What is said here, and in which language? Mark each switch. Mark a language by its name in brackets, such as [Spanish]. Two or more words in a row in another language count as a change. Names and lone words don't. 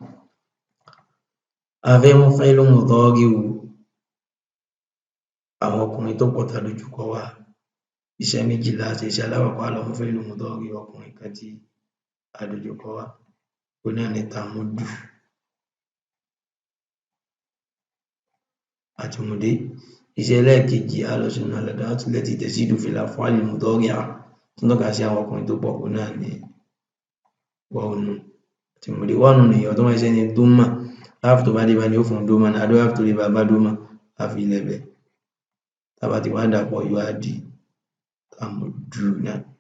[Yoruba] A fẹ́ mú [Arabic] فعل مضارع [Yoruba] àwọn ọkùnrin tó pọ̀ tá a dojúkọ wá, iṣẹ́ méjì la ṣe. Iṣẹ́ alákọ̀ọ́kọ́ á lọ mú [Arabic] فعل مضارع [Yoruba] ọkùnrin kan tí a dojúkọ wá, òun náà ni tamuddu àti mudé. Iṣẹ́ ẹlẹ́ẹ̀kejì á lọ sínú [Arabic] الأدوات التي تزيد في الأفعال المضارعة [Yoruba] tó ń tọ́ka sí àwọn ọkùnrin tó pọ̀, òun náà ni [Arabic] واو نون [Yoruba] àti mudé. [Arabic] واو نون [Yoruba] nìyẹn tó bá ṣiṣẹ́ ní dómà, alif tó bá dé bá ni yóò fún dómà náà, àdúrà alif tó dé bá bá dómà á fi ilẹ̀ bẹ́ẹ̀. Tá a bá ti wá dà á pọ̀ yóò wá di tamudduna.